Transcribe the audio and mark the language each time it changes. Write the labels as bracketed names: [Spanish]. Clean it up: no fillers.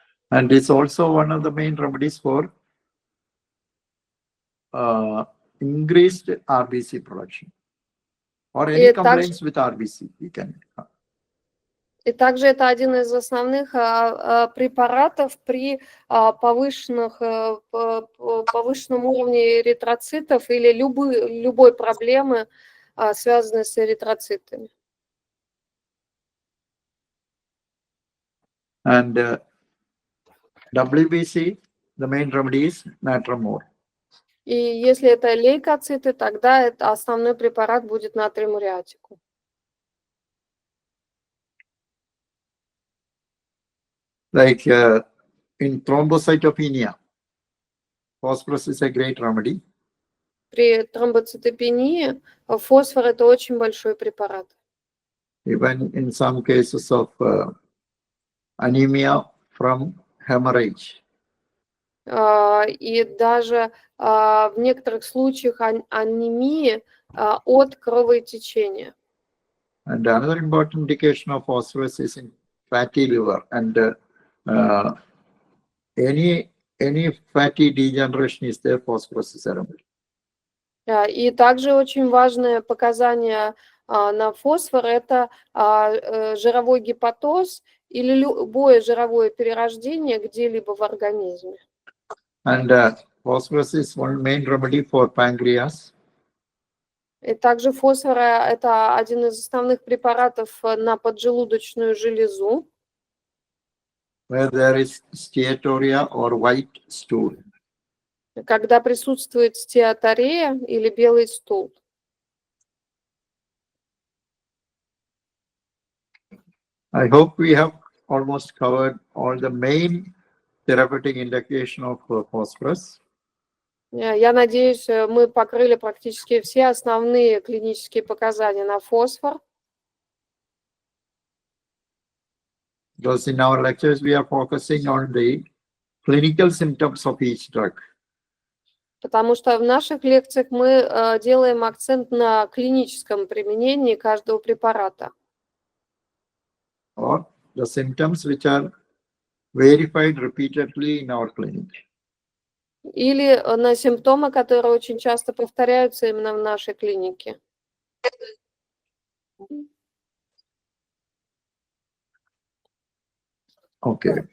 [English] And it's also one of the main remedies for increased RBC production. Or any complaints with RBC, you can. [Russian] И также это один из основных препаратов при повышенном уровне эритроцитов или любой проблемы, связанной с эритроцитами. [English] And WBC, the main remedy is natrium ore. [Russian] И если это лейкоциты, тогда это основной препарат будет натрий муреатикум. [English] Like in thrombocytopenia, phosphorus is a great remedy. [Russian] При тромбоцитопении фосфор – это очень большой препарат. [English] Even in some cases of anemia from hemorrhage. [Russian] И даже в некоторых случаях анемии от кровоизтечения. [English] And another important indication of phosphorus is in fatty liver, and any fatty degeneration is there, phosphorus is a remedy. [Russian] И также очень важное показание на фосфор – это жировой гепатоз или любое жировое перерождение где-либо в организме. [English] And phosphorus is one main remedy for pancreas. [Russian] И также фосфор – это один из основных препаратов на поджелудочную железу. [English] Where there is steatorrhea or white stool. [Russian] Когда присутствует стеаторея или белый стул. [English] I hope we have almost covered all the main therapeutic indication of phosphorus. [Russian] Я надеюсь, мы покрыли практически все основные клинические показания на фосфор. [English] Because in our lectures, we are focusing on the clinical symptoms of each drug. [Russian] Потому что в наших лекциях мы делаем акцент на клиническом применении каждого препарата. [English] Or the symptoms which are verified repeatedly in our clinic. [Russian] Или на симптомы, которые очень часто повторяются именно в нашей клинике. [English] Okay. I think we can go to the question and answer session.